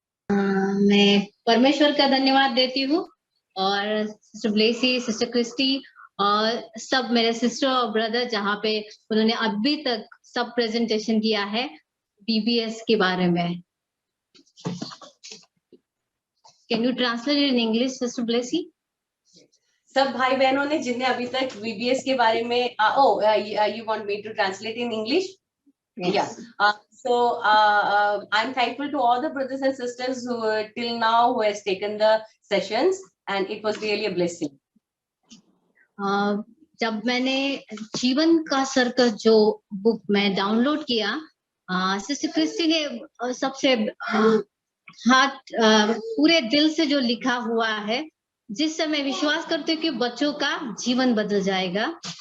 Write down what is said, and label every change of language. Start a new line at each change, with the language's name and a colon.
Hindi: मैं परमेश्वर का धन्यवाद देती हूँ, और सिस्टर ब्लेसी, सिस्टर क्रिस्टी और सब मेरे सिस्टर और ब्रदर जहाँ पे उन्होंने अभी तक सब प्रेजेंटेशन किया है बीबीएस के बारे में।
English: Can you translate in English sister Blessy?
Hindi: सब भाई बहनों ने जिनने अभी तक वीबीएस के बारे में
English: you want me to translate in English? Yes. Yeah. So I'm thankful to all the brothers and sisters who till now who has taken the sessions, and it was really a blessing.
Hindi: जब मैंने जीवन का circus जो book में download किया, sister Christie ने सबसे पूरे दिल से जो लिखा हुआ है, जिससे मैं विश्वास करती हूँ कि बच्चों का जीवन बदल जाएगा।